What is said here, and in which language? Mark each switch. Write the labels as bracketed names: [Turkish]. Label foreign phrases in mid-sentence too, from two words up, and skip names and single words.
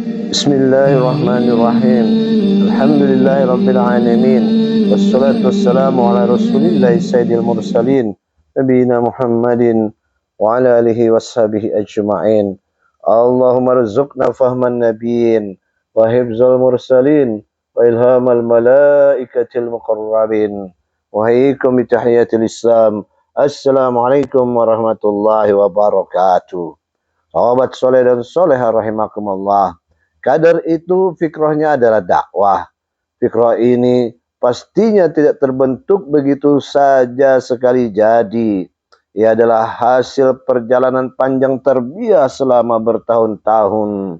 [Arabic] بسم الله الرحمن الرحيم. الحمد لله رب العالمين. والصلاة والسلام على رسول الله سيد المرسلين نبينا محمد وعلى آله وصحبه أجمعين. اللهم ارزقنا فهم النبيين وحفظ المرسلين وإلهام الملائكة المقربين. وحياكم بتحية الإسلام. السلام عليكم ورحمة الله وبركاته. [Malay] Sahabat soleh dan soleha rahimakumullah. Kadar itu fikrahnya adalah dakwah. Fikrah ini pastinya tidak terbentuk begitu saja sekali jadi. Ia adalah hasil perjalanan panjang tarbiyah selama bertahun-tahun.